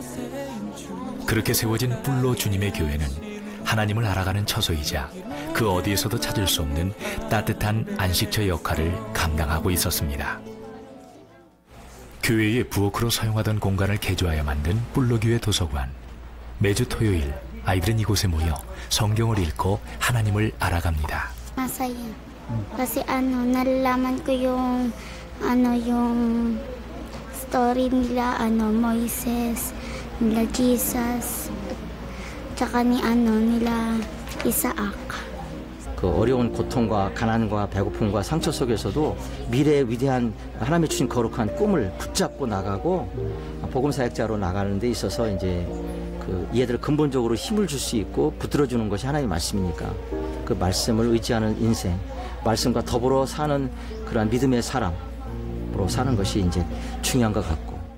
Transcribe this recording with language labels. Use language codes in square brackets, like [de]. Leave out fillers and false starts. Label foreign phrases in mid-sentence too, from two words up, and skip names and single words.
[ko] 그렇게 세워진 뿔로 주님의 교회는 하나님을 알아가는 처소이자 그 어디에서도 찾을 수 없는 따뜻한 안식처 역할을 감당하고 있었습니다. 교회의 부엌으로 사용하던 공간을 개조하여 만든 뿔로교회 도서관. 매주 토요일 아이들은 이곳에 모여 성경을 읽고 하나님을 알아갑니다. [tl] Masaya. Kasi nalalaman ko yung story nila, Moises, nila Jesus, tsaka nila Isaac. [ko] 그 어려운 고통과 가난과 배고픔과 상처 속에서도 미래의 위대한 하나님이 주신 거룩한 꿈을 붙잡고 나가고 복음 사역자로 나가는 데 있어서 이제 그 얘들 근본적으로 힘을 줄 수 있고 붙들어주는 것이 하나님의 말씀이니까 그 말씀을 의지하는 인생, 말씀과 더불어 사는 그러한 믿음의 사람으로 사는 것이 이제 중요한 것 같고.